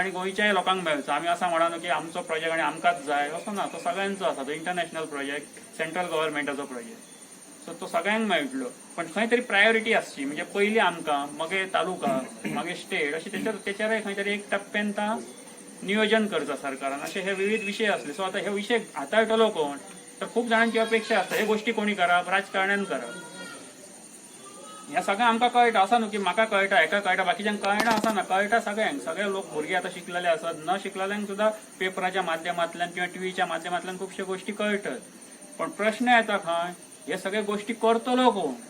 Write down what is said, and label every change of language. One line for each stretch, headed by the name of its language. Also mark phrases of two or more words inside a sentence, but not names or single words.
Konkani: आणि गोंयच्याय लोकांक मेळचो आम्ही असं म्हणा की आमचो प्रोजेक्ट आणि आमकांच जाय असो ना तो सगळ्यांचो आसा तो
English: international project central
Konkani: गव्हर्नमेंटाचो प्रोजेक्ट सो तो सगळ्यांक मेळटलो पण खंय तरी प्रायोरिटी आसची म्हणजे पयली आमकां मागीर तालुका मागीर स्टेट अशें तेचेरय खंय तरी एक टप्प्यान नियोजन करता सरकारान असे हे विविध विषय असले सो आता हे विषय हाताळटलो कोण तर खूप जणांची अपेक्षा असता हे गोष्टी कोणी करप राजकारण्यान करप ह्या सगळ्या आमकां कळटा असा न्हू की म्हाका कळटा हेका कळटा बाकीच्यांक कळना असा ना कळटा सगळ्यांक सगळे लोक भुरगे आता शिकलेले असतात न शिकलेल्यांक सुद्धा पेपराच्या माध्यमांतल्यान किंवा टीव्हीच्या माध्यमांतल्यान खुबश्यो गोष्टी कळटात पण प्रश्न येता खंय हे सगळे गोष्टी करतलो कोण